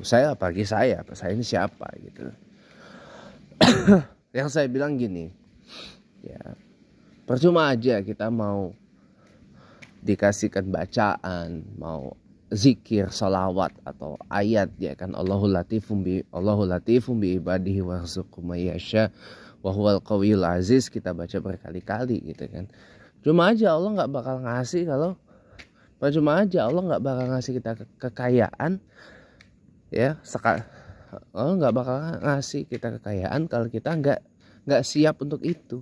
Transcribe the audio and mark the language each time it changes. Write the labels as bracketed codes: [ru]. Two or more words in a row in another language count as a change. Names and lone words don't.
[id] Saya ini siapa gitu. Yang saya bilang gini ya, percuma aja kita mau dikasihkan bacaan, mau zikir, salawat atau ayat ya kan, [ar] الله لطيف بعباده يرزق من يشاء وهو القوي العزيز, [id] kita baca berkali-kali gitu kan. Percuma aja Allah nggak bakal ngasih kita kekayaan ya. Allah nggak bakal ngasih kita kekayaan kalau kita nggak siap untuk itu.